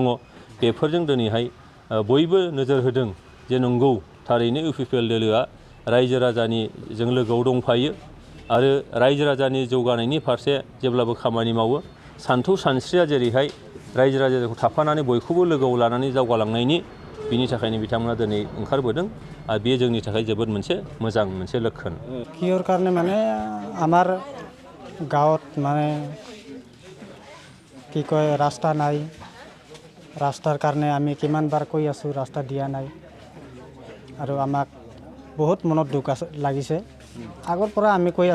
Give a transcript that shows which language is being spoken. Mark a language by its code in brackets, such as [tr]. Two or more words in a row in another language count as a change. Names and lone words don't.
[brx] बेफोरजों दिनैहाय बयबो नोजोर होदों जे नंगौ थारैनो UPPL दोलोआ रायजो राजानिजों लोगोआव दंफायो आरो रायजो राजानि जौगानायनि फारसे जेब्लाबो खामानि मावो। सान्थौ सानस्रिया जेरैहाय रायजो राजाखौ थाफानानै बयखौबो लोगोआव लानानै दावगालांनायनि बिनि थाखायनो बिथांमोना दिनै ओंखारबोदों आरो बेयो जोंनि थाखाय जोबोद मोनसे मोजां मोनसे लक्षण [as] কিহৰ কাৰণে মানে আমাৰ গাঁৱত মানে কি কয় ৰাস্তা নাই ৰাস্তাৰ কাৰণে আমি কিমানবাৰ কৈ আছোঁ ৰাস্তা দিয়া নাই আৰু আমাক বহুত মনত দুখ লাগিছে আগৰ পৰা আমি কৈ